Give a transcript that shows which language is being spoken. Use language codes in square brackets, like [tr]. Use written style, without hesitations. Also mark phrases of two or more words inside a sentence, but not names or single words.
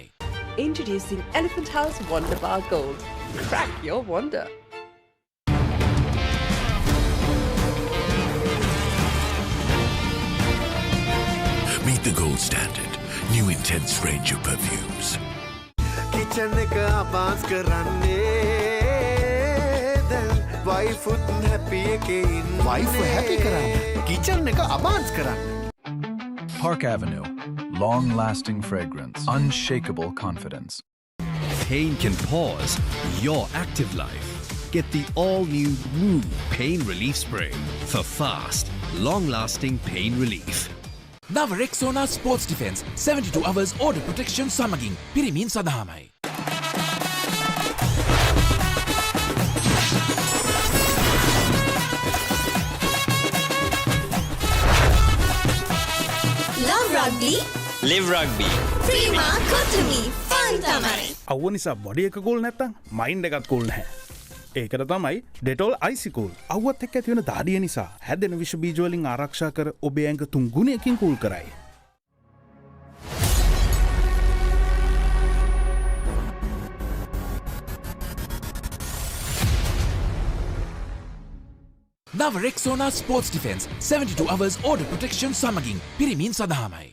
[en] Introducing Elephant House Wonder Bar Gold. Crack your wonder. Meet the gold standard. New intense range of perfumes. [si] Kitchen එක advance කරන්නේ දැන් [en] wife happy [si] එකේ ඉන්නේ [en] wife happy [si] කරන්න kitchen එක advance කරන්න [en] Park Avenue. Long-lasting fragrance. Unshakable confidence. Pain can pause your active life. Get the all-new Woo Pain Relief Spray for fast, long-lasting pain relief. [si] නව රෙක්සෝනා ස්පෝර්ට්ස් ඩිෆෙන්ස් [en] 72 hours order protection [si] සමගින් පිරිමින් සඳහාමයි. [en] Love Rugby. Live Rugby. [si] Prima Kotumi. Fun tamai. අවුව නිසා බොඩි එක කූල් නැත්තම් මයින්ඩ් එකත් කූල් නැහැ. ඒකට තමයි ඩෙටෝල් අයිසි කූල්. අවුවත් එක්ක ඇති වෙන දාඩිය නිසා හැදෙන විෂ බීජ වලින් ආරක්ෂා කර ඔබේ ඇඟ 3 ගුණයකින් කූල් කරයි. නව රෙක්සෝනා ස්පෝර්ට්ස් ඩිෆෙන්ස් 72 hours order protection සමගින් පිරිමින් සඳහාමයි.